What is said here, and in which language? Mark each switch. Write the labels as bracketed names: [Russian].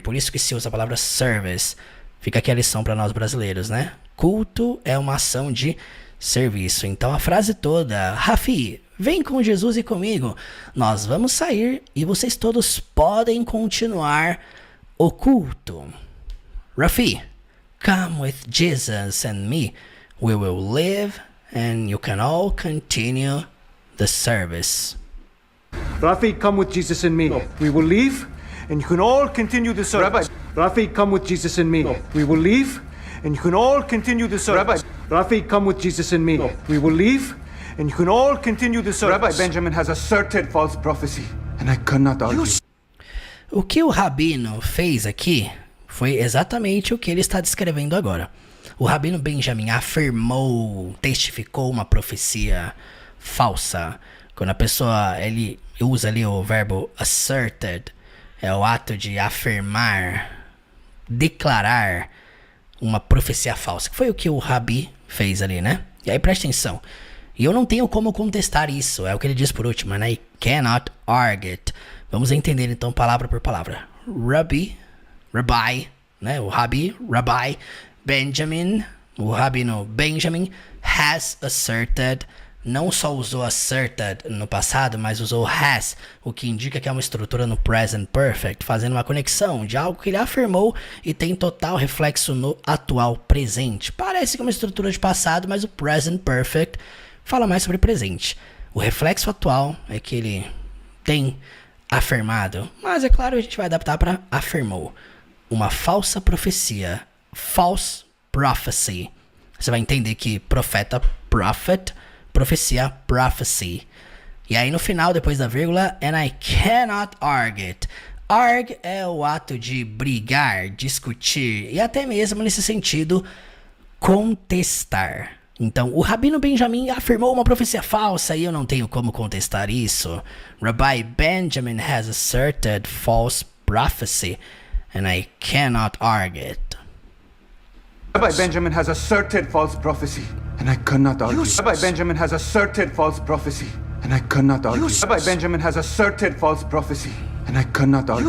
[Portuguese] Por isso que se usa a palavra service. Fica aqui a lição para nós brasileiros, né? Culto é uma ação de serviço. Então a frase toda, Rafi, vem com Jesus e comigo. Nós vamos sair e vocês todos podem continuar o culto. [English] Rafi, come with Jesus and me. We will live and you can all continue the service. Rafi, come with Jesus and me. We will leave, and you can all continue the service. Rafi, come with Jesus and me. We will leave, and you can all continue the service. Rafi, come with Jesus and me. We will leave, and you can all continue the service. Rabbi Benjamin has asserted false prophecy, and I cannot argue. [Portuguese] O que o Rabino fez aqui foi exatamente o que ele está descrevendo agora. O Rabino Benjamin afirmou, testificou uma profecia falsa. Quando a pessoa ele usa ali o verbo asserted, é o ato de afirmar, declarar uma profecia falsa. Que foi o que o Rabi fez ali, né? E aí presta atenção. E eu não tenho como contestar isso. É o que ele diz por último, né? [English] I cannot argue it. [Portuguese] Vamos entender então palavra por palavra. Rabbi, né? O Rabbi Benjamin, o Rabino Benjamin has asserted. Não só usou asserted no passado, mas usou has, o que indica que é uma estrutura no present perfect, fazendo uma conexão de algo que ele afirmou e tem total reflexo no atual presente. Parece que é uma estrutura de passado, mas o present perfect fala mais sobre presente. O reflexo atual é que ele tem afirmado, mas é claro, a gente vai adaptar para afirmou. Uma falsa profecia, false prophecy. Você vai entender que profeta, prophet, profecia, prophecy. E aí no final, depois da vírgula, [English] and I cannot argue it. [Portuguese] Argue é o ato de brigar, discutir e até mesmo nesse sentido, contestar. Então, o Rabino Benjamin afirmou uma profecia falsa e eu não tenho como contestar isso. [English] Rabbi Benjamin has asserted false prophecy and I cannot argue it. Rabbi Benjamin has asserted false prophecy, and I cannot argue. Rabbi Benjamin has asserted false prophecy, and I cannot argue. Rabbi Benjamin has asserted false prophecy, and I cannot argue.